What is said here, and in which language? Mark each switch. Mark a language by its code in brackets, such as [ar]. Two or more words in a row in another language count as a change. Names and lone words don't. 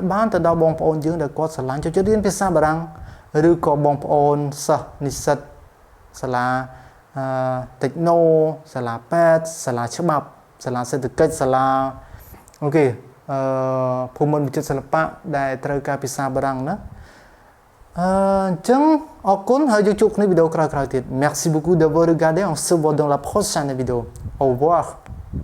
[km] បានទៅដល់បងប្អូនយើងដែលគាត់ស្រឡាញ់ចូលចិត្តរៀនភាសាបារាំងឬក៏បងប្អូនសិស្សនិស្សិតសាលាTechno សាលាពេទ្យសាលាច្បាប់សាលាសេដ្ឋកិច្ចសាលាអូខេភូមិន្ទវិចិត្រសិល្បៈដែលត្រូវការភាសាបារាំងណាអញ្ចឹងអរគុណហើយយើងជួបគ្នាវីដេអូក្រោយៗទៀត [fr] Merci beaucoup d'avoir regardé on se voit dans la prochaine vidéo au revoir